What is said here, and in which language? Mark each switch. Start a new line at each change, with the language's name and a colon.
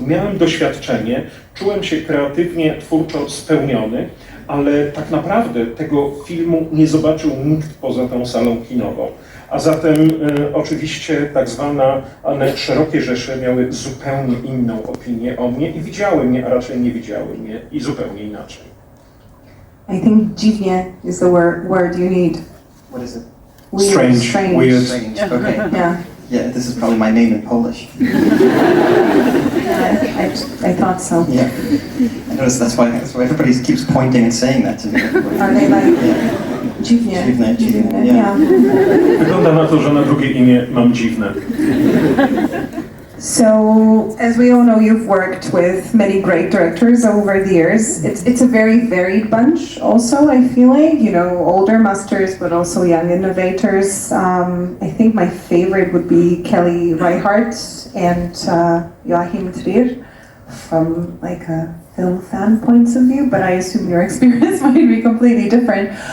Polish: Miałem doświadczenie, czułem się kreatywnie, twórczo spełniony, ale tak naprawdę tego filmu nie zobaczył nikt poza tą salą kinową. A zatem oczywiście tak zwane szerokie rzesze miały zupełnie inną opinię o mnie i widziały mnie, a raczej nie widziały mnie i zupełnie inaczej.
English: I think dziwnie is the word you need. What is it? Weird, Strange, weird. Strange, okay. Yeah. Yeah, this is probably my name in Polish. I thought so. Yeah. I noticed that's why everybody keeps pointing and saying that to me. Are they like Yeah.
Polish: dziwnie?
English: Dziwne, yeah. Yeah.
Polish: Wygląda na to, że na drugie imię mam dziwne.
English: So, as we all know, you've worked with many great directors over the years. It's a very varied bunch also, I feel like, you know, older masters, but also young innovators. I think my favorite would be Kelly Reichardt and Joachim Trier from like a film fan points of view, but I assume your experience might be completely different.